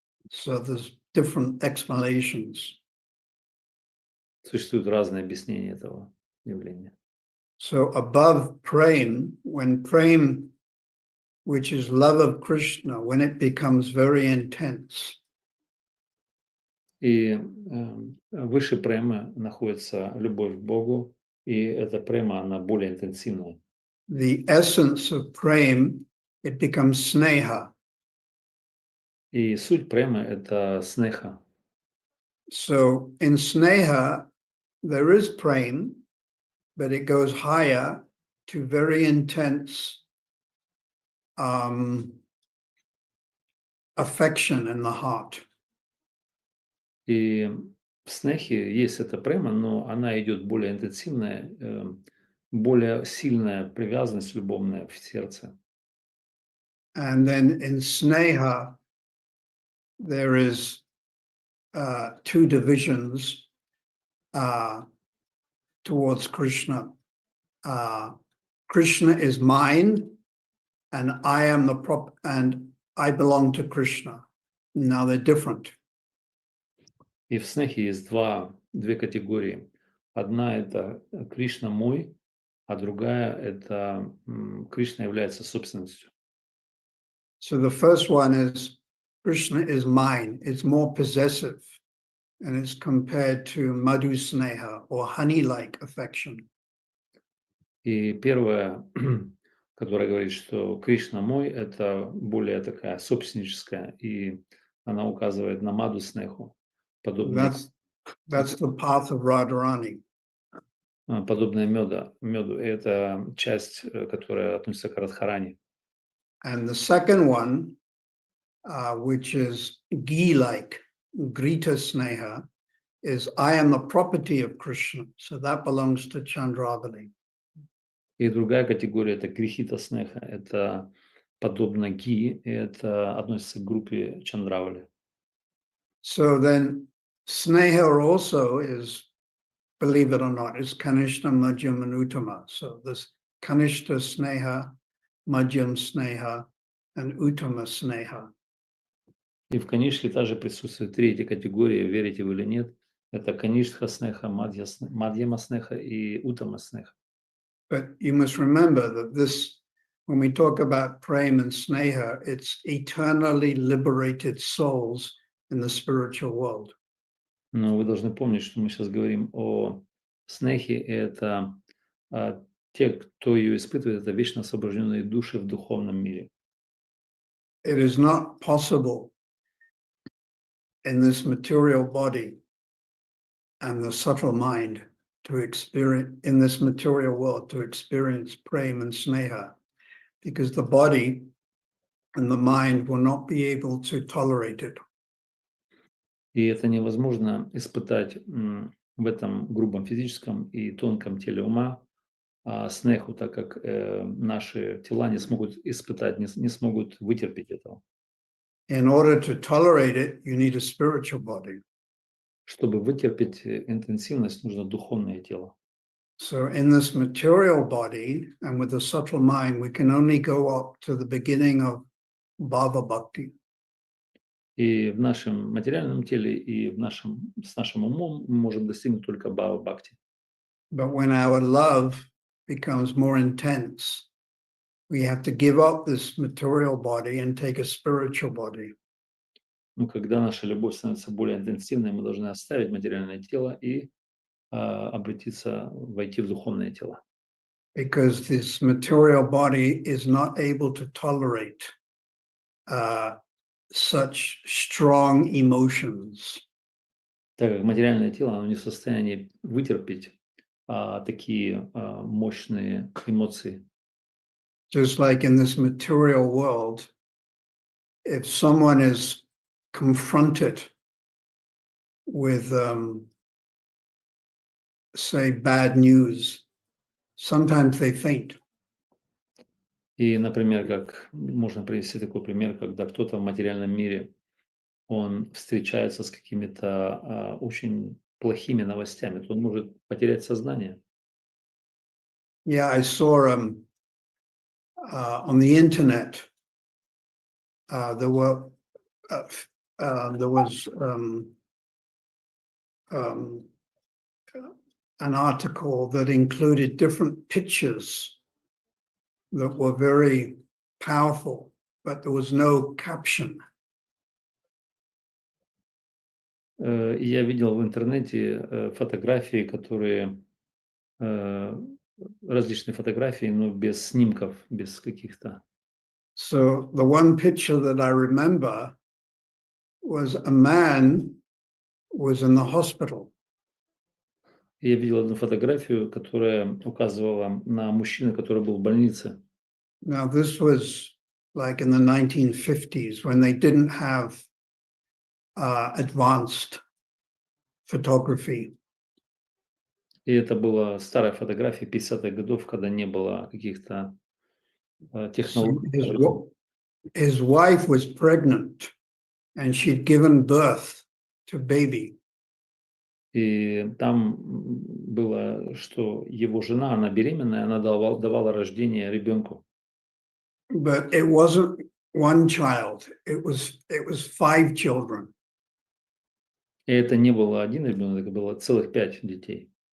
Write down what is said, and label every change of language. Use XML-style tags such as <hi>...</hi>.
<en>So there's different explanations.</en> <ru>Существуют разные объяснения этого явления.</ru> <en>So above prem, when prem, which is love of Krishna, when it becomes very intense,</en> <ru>И выше према находится любовь к Богу, и эта према, она более интенсивная.</ru> <en>the essence of prem, it becomes sneha.</en> <ru>И суть премы — это снеха.</ru> <en>So in sneha, there is prem, but it goes higher to very intense affection in the heart.</en> <ru>И в снехе есть эта према, но она идет более интенсивная, более сильная привязанность любовная в сердце.</ru> <en>And then in sneha, there is two divisions towards Krishna. Krishna is mine, and I am and I belong to Krishna. Now they're different.</en> <ru>И в снехе есть две категории. Одна – это Кришна мой, а другая – это Кришна является собственностью.</ru> <en>So the first one is Krishna is mine. It's more possessive, and it's compared to madhu sneha or honey-like affection.</en> <ru>И первое, которое говорит, что Кришна мой, это более такая собственническая, и она указывает на маду снеху.</ru> <en>That's the path of Radharani.</en> <ru>Подобное меду. Это часть, которая относится к Радхарани.</ru> <en>And the second one, which is ghee-like, Grita Sneha, is I am the property of Krishna. So that belongs to Chandravali.</en> <ru>И другая категория – это грехита снеха. Это подобно ги, и это относится к группе Чандравали.</ru> <en>So then Sneha also is, believe it or not, is Kanishta, Madhyam, and Uttama. So there's Kanishta Sneha, Madhyam Sneha, and Uttama Sneha.</en> <ru>И в Канишке также присутствуют три эти категории, верите вы или нет. Это Каништха снеха, Мадьяма снеха и Уттама снеха.</ru> <en>But you must remember that this, when we talk about prem and sneha, it's eternally liberated souls in the spiritual world.</en> <ru>Но вы должны помнить, что мы сейчас говорим о снехе, и это те, кто ее испытывает, это вечно освобожденные души в духовном мире.</ru> <en>It is not possible in this material body and the subtle mind to experience, in this material world, to experience prem and sneha, because the body and the mind will not be able to tolerate it.</en> <ru>И это невозможно испытать в этом грубом физическом и тонком теле ума снеху, так как наши тела не смогут испытать, не смогут вытерпеть этого.</ru> <en>In order to tolerate it, you need a spiritual body.</en> <ru>Чтобы вытерпеть интенсивность, нужно духовное тело.</ru> <en>So in this material body and with the subtle mind, we can only go up to the beginning of bhava bhakti.</en> <ru>И в нашем материальном теле, и с нашим умом мы можем достигнуть только бхава бхакти.</ru> <en>But when our love becomes more intense, we have to give up this material body and take a spiritual body.</en> <ru>Но когда наша любовь становится более интенсивной, мы должны оставить материальное тело и войти в духовное тело.</ru> <en>Because this material body is not able to tolerate such strong emotions.</en> <ru>Так как материальное тело, оно не в состоянии вытерпеть такие мощные эмоции.</ru> <en>Just like in this material world, if someone is confronted with, say, bad news, sometimes they faint.</en> <ru>И, например, как можно привести такой пример, когда кто-то в материальном мире, он встречается с какими-то очень плохими новостями, то он может потерять сознание.</ru> <en>Yeah, I saw on the internet, there was an article that included different pictures that were very powerful, but there was no caption.</en> <ru>Я видел в интернете фотографии, которые различные фотографии, но без снимков, без каких-то.</ru> <en>So the one picture that I remember was a man was in the hospital.</en> <ru>Я видел одну фотографию, которая указывала на мужчину, который был в больнице.</ru> <en>Now, this was like in the 1950s when they didn't have advanced photography.</en> <ru>И это была старая фотография 50-х годов, когда не было каких-то</ru> <en>So</en> <ru>технологий.</ru> <en>his wife was pregnant and she'd given birth to baby.</en> <ru>И там было, что его жена, она беременная, она давала рождение ребенку.</ru> <en>But it wasn't one child, it was 5 children.</en> <ru>И это не было один ребенок, это было целых 5 детей.</ru>